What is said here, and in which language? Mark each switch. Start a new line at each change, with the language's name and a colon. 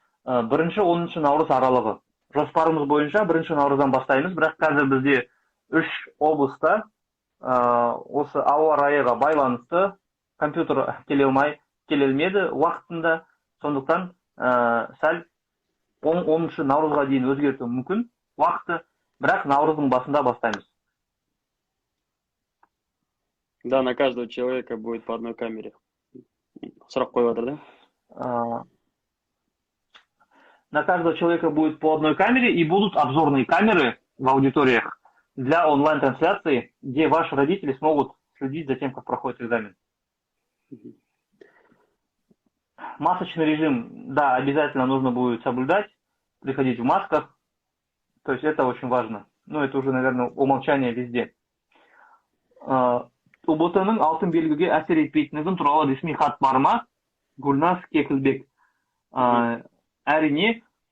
Kazakh: 1-10 наурыз аралығы. Жоспарымыз бойынша 1 наурыздан бастаймыз, бірақ қазір бізде 3 облыста осы ауа райыға байланысты компьютер келелмеді уақытында, сондықтан сәл 10 наурызға дейін өзгерту мүмкін уақыты, бірақ наурыздың басында бастаймыз.
Russian: Да, на каждого человека будет по одной камере.
Kazakh: Сұрақ қойып отыр, да?
Russian: На каждого человека будет по одной камере, и будут обзорные камеры в аудиториях для онлайн-трансляции, где ваши родители смогут следить за тем, как проходит экзамен. Масочный режим, да, обязательно нужно будет соблюдать, приходить в масках. То есть это очень важно. Ну, это уже, наверное, умолчание везде.
Kazakh: УБТ-ның алтын белгіге әсер етпейтіндігін туралы ресми хат бар ма? Гүлназ Кекілбек. Әрине,